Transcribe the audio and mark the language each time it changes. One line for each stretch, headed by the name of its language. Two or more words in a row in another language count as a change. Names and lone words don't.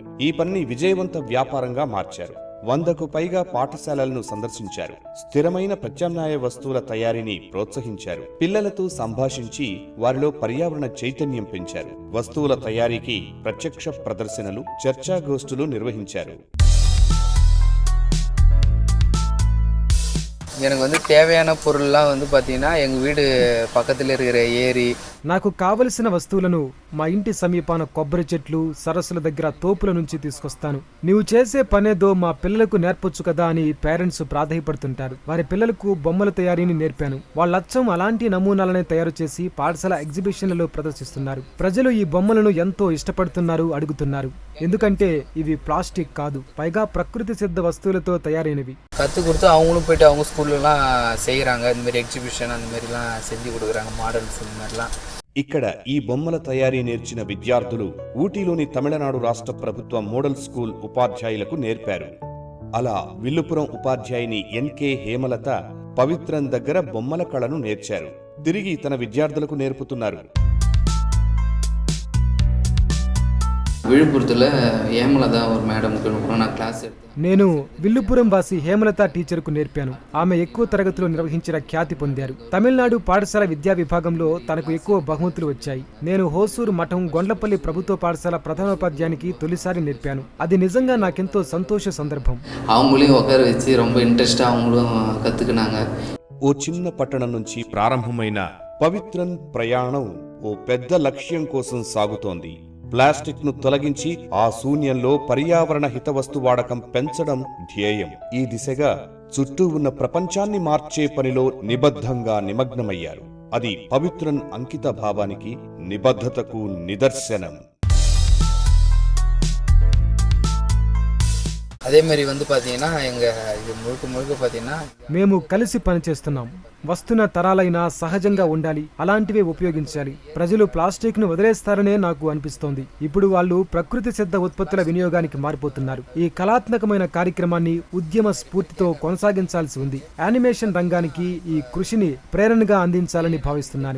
Telugu: ఈ పనిని విజయవంత వ్యాపారంగా మార్చారు. 100కు పైగా పాఠశాలలను సందర్శించారు. స్థిరమైన ప్రత్యామ్నాయ వస్తువుల తయారీని ప్రోత్సహించారు. పిల్లలతో సంభాషించి వారిలో పర్యావరణ చైతన్యం పెంచారు. వస్తువుల తయారీకి ప్రత్యక్ష ప్రదర్శనలు, చర్చాగోష్ఠులు నిర్వహించారు.
Tamil: எனக்கு தேவையான பொருள்லாம் பார்த்தீங்கன்னா எங்கள் வீடு பக்கத்தில் இருக்கிற ஏரி.
Telugu: నాకు కావలసిన వస్తువులను మా ఇంటి సమీపాన కొబ్బరి చెట్లు, సరస్సుల దగ్గర తోపుల నుంచి తీసుకొస్తాను. నీవు చేసే పనేదో మా పిల్లలకు నేర్పొచ్చు కదా అని పేరెంట్స్ ప్రాధాయపడుతుంటారు. వారి పిల్లలకు బొమ్మల తయారీని నేర్పాను. వాళ్ళచ్చం అలాంటి నమూనాలనే తయారు చేసి పాఠశాల ఎగ్జిబిషన్లలో ప్రదర్శిస్తున్నారు. ప్రజలు ఈ బొమ్మలను ఎంతో ఇష్టపడుతున్నారు, అడుగుతున్నారు. ఎందుకంటే ఇవి ప్లాస్టిక్ కాదు, పైగా ప్రకృతి సిద్ధ వస్తువులతో తయారైనవి.
Tamil: கற்றுக் கொடுத்து அவங்களும் போயிட்டு அவங்க ஸ்கூல்லலாம் செய்கிறாங்க. இந்த மாதிரி எக்ஸிபிஷன் அந்த மாதிரிலாம் செஞ்சு கொடுக்குறாங்க, மாடல்ஸ் இந்த மாதிரிலாம்.
Telugu: ఇక్కడ ఈ బొమ్మల తయారీ నేర్చిన విద్యార్థులు ఊటీలోని తమిళనాడు రాష్ట్ర ప్రభుత్వ మోడల్ స్కూల్ ఉపాధ్యాయులకు నేర్పారు. అలా విల్లుపురం ఉపాధ్యాయుని ఎన్కే హేమలత పవిత్రన్ దగ్గర బొమ్మల కళను నేర్చారు. తిరిగి తన విద్యార్థులకు నేర్పుతున్నారు. విழுப்புరத்தில் హేమలత ஒரு మేడంకి నా క్లాస్ నేను విల్లుపురం వాసి హేమలత టీచర్కు నేర్పాను. ఆమె ఎక్కువ తరగతిలో నిర్వహించిన ఖ్యాతి పొందారు. తమిళనాడు పాఠశాల విద్యా విభాగంలో తనకు ఎక్కువ బహుమతులు వచ్చాయి. నేను హోసూరు మఠం గొండ్లపల్లి ప్రభుత్వ పాఠశాల ప్రధానోపాధ్యాయునికి తొలిసారి నేర్పాను. అది నిజంగా నాకెంతో సంతోష సందర్భం.
Tamil: அவங்களையும் உட்கார வச்சு ரொம்ப இன்ட்ரெஸ்டாக அவங்களும் கற்றுக்கினாங்க.
Telugu: ఓ చిన్న పట్టణం నుంచి ప్రారంభమైన పవిత్రన్ ప్రయాణం ఓ పెద్ద లక్ష్యం కోసం సాగుతోంది. ప్లాస్టిక్ ను తొలగించి ఆ శూన్యంలో పర్యావరణ హితవస్తు వాడకం పెంచడం ధ్యేయం. ఈ దిశగా చుట్టూ ఉన్న ప్రపంచాన్ని మార్చే పనిలో నిబద్ధంగా నిమగ్నమయ్యారు. అది పవిత్రన్ అంకిత భావానికి, నిబద్ధతకు నిదర్శనం.
Tamil: அதே மாதிரி பார்த்தீங்கன்னா எங்கள் இது முழுக்க பார்த்தீங்கன்னா
Telugu: మేము కలిసి పనిచేస్తున్నాం. వస్తున్న తరాలైనా సహజంగా ఉండాలి, అలాంటివే ఉపయోగించాలి. ప్రజలు ప్లాస్టిక్ ను వదిలేస్తారనే నాకు అనిపిస్తోంది. ఇప్పుడు వాళ్ళు ప్రకృతి సిద్ధ ఉత్పత్తుల వినియోగానికి మారిపోతున్నారు. ఈ కళాత్మకమైన కార్యక్రమాన్ని ఉద్యమ స్ఫూర్తితో కొనసాగించాల్సి ఉంది. యానిమేషన్ రంగానికి ఈ కృషిని ప్రేరణగా అందించాలని భావిస్తున్నాను.